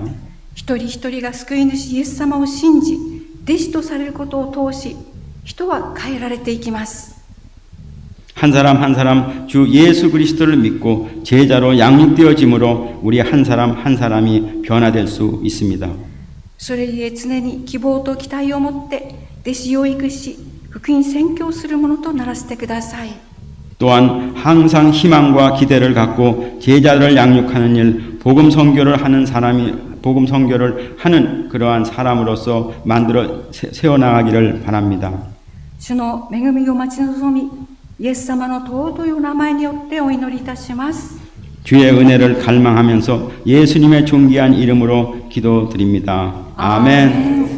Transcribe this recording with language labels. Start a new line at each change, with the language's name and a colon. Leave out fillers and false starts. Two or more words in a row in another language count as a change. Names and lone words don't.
Japanese: 一人一人が救い主イエス様を信じ、弟子とされることを通し、人は変えられていきます。
Korean: 한 사람 한 사람 주 예수 그리스도를 믿고 제자로 양육되어짐으로 우리 한 사람이 변화될 수 있습니다.
Japanese: それゆえ常に希望と期待を持って弟子養育し、福音宣教するものとならせてください。
Korean: 또한 항상 희망과 기대를 갖고 제자를 양육하는 일, 복음 선교를 하는 그러한 사람으로서 만들어 세워나가기를 바랍니다.
Japanese: 主の恵みを待ち望み、イエス様の尊いお名前によってお祈りいたします。
Korean: 주의 은혜를 갈망하면서 예수님의 존귀한 이름으로 기도드립니다. 아멘.